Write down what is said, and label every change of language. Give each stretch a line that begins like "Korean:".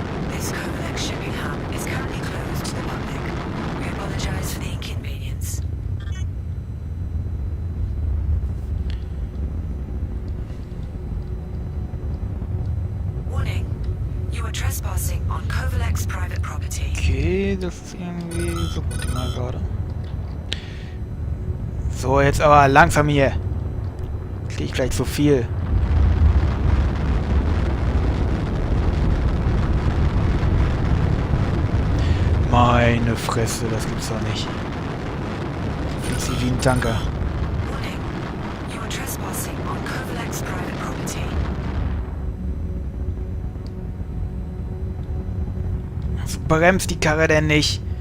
English: This Covalex shipping hub is currently closed to the public. We apologize for the inconvenience. Warning. You are trespassing on Covalex private property.
German: Okay, das ist irgendwie so optimal gerade. So, jetzt aber langsam hier. Krieg ich gleich zu viel. Meine Fresse, das gibt's doch nicht. Fühlt sich wie ein Tanker.
English: Warning. You are trespassing on Covalex private property.
German: So bremst die Karre denn nicht?